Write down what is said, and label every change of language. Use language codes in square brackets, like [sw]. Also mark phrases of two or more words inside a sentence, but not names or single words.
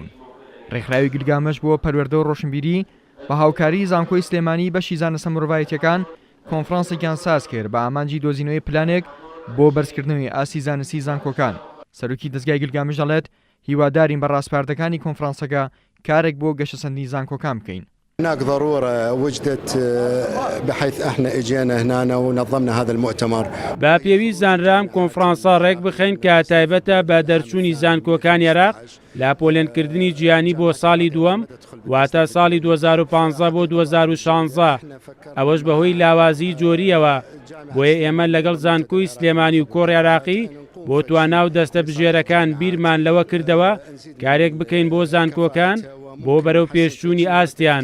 [ckb] ڕێکخراوی گیلگامەش بۆ پەروەردە و ڕۆشنبیری بە هاوکاری زانکۆی سلێمانی بەشی زانستە مرۆڤایەتیەکان کۆنفرانسێکیان ساز کرد بە ئامانجی دۆزینەوەی پلانێک بۆ بەرزکردنەوەی ئاسی زانستی زانکۆکان. سەرۆکی دەستگای گیلگامەش دەڵێت هیوادارین بە ڕاستپاردەکانی کۆنفرانسەکە کارێک بۆ گەشەسەندی زانکۆکان بکەین. [ar] هناك ضرورة وجدت بحيث احنا اجينا هنا ونظمنا هذا المؤتمر. [ckb] با پێویست زانرام کۆنفرانسا ڕێک بخەین کە تایبەتە بە دەرچوونی زانکۆکانی عێراق لە پۆلێنکردنی جیهانی بۆ ساڵی دووەم واتە ساڵی 2015 بۆ 2016. ئەوەش بەهۆی لاوازی جۆریەوە بۆیە ئێمە لەگەڵ زانکۆی سلێمانی و کۆڕی عێراقی بۆ توانە و دەستە بژێرەکان بیرمان لەوە کردەوە کارێک بکەین بۆ زانکۆکان بۆ بەرەو پێشچوونی ئاستیان.